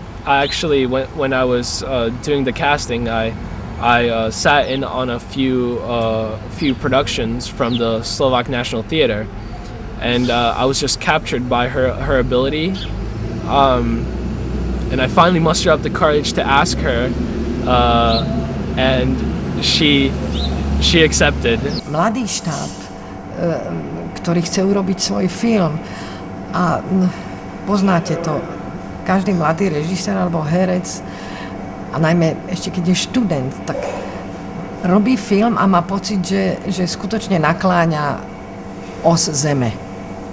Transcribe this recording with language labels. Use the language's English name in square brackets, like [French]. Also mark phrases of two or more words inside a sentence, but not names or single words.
[English] I actually, when I was doing the casting, I sat in on a few productions from the Slovak National Theatre. And I was just captured by her ability, and I finally mustered up the courage to ask her, and she accepted. [Slovak] Mladý štáb, ktorý chce urobiť svoj film, a poznáte to, každý mladý režisér alebo herec, a najmä ešte keď je študent, tak robí film a má pocit, že skutočne nakláňa os zeme.